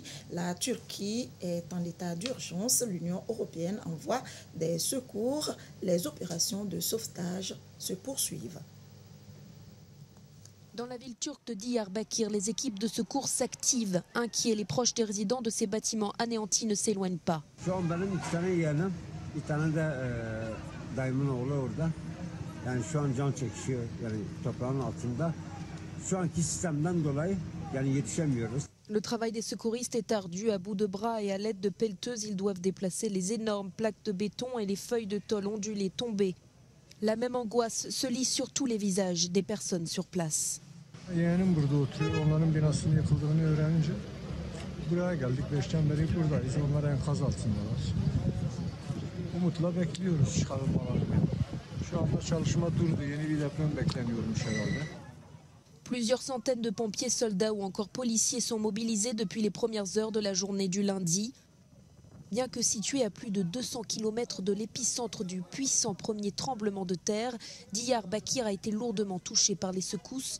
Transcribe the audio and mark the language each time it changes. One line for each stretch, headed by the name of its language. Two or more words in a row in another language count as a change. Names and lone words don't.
French: La Turquie est en état d'urgence. L'Union européenne envoie des secours. Les opérations de sauvetage se poursuivent. Dans la ville turque de Diyarbakir, les équipes de secours s'activent. Inquiets, les proches des résidents de ces bâtiments anéantis ne s'éloignent pas.
Turkish: Dayımın oğlu orada. Yani şu an can çekişiyor yani toprağın altında. Şu anki sistemden dolayı yani yetişemiyoruz.
French: Le travail des secouristes est ardu. À bout de bras et à l'aide de pelleteuses, ils doivent déplacer les énormes plaques de béton et les feuilles de tôle ondulées tombées. La même angoisse se lit sur tous les visages des personnes sur place.
Turkish: Yeğenim burada oturuyor. Onların binasının yıkıldığını öğrenince buraya geldik. 5'ten beri buradayız. Onlar enkaz altındalar. Umutla bekliyoruz çıkarılmalarını. Şu anda çalışma durdu. Yeni bir deprem bekleniyormuş herhalde.
French: Plusieurs centaines de pompiers, soldats ou encore policiers sont mobilisés depuis les premières heures de la journée du lundi. Bien que situé à plus de 200 km de l'épicentre du puissant premier tremblement de terre, Diyarbakir a été lourdement touché par les secousses.